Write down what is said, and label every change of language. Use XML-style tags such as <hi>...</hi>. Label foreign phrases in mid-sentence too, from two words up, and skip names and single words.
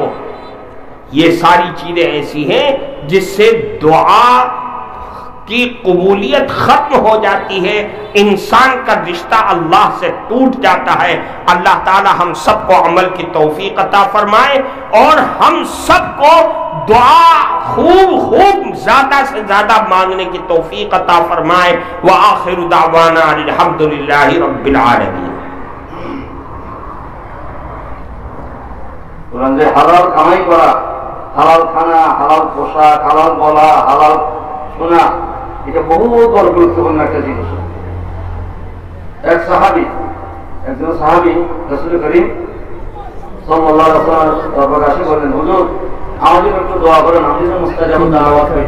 <ur>یہ ساری چیزیں ایسی ہیں جس سے دعا کی قبولیت ختم ہو جاتی ہے, انسان کا رشتہ اللہ سے ٹوٹ جاتا ہے. اللہ تعالی ہم سب کو عمل کی توفیق عطا فرمائے, اور ہم سب کو دعا خوب زیادہ سے زیادہ مانگنے کی توفیق عطا فرمائے.</ur> <ar>وآخر دعوانا الحمدللہ رب العالمین.</ar> <bn>হালাল কামাই করা, হালাল খানা, হালাল পোশাক, হালাল বলা, হালাল শোনা, এটা বহু বড় গুরুত্বপূর্ণ একটা জিনিস. একজন সাহাবী রাসূল করিম</bn> <ar>صلى الله عليه وسلم</ar> <bn>দরবারে এসে বললেন, হুজুর আমার জন্য একটু দোয়া করেন, আমি যেন</bn> <ar>مستجاب الدعوات</ar> <bn>পাই.</bn>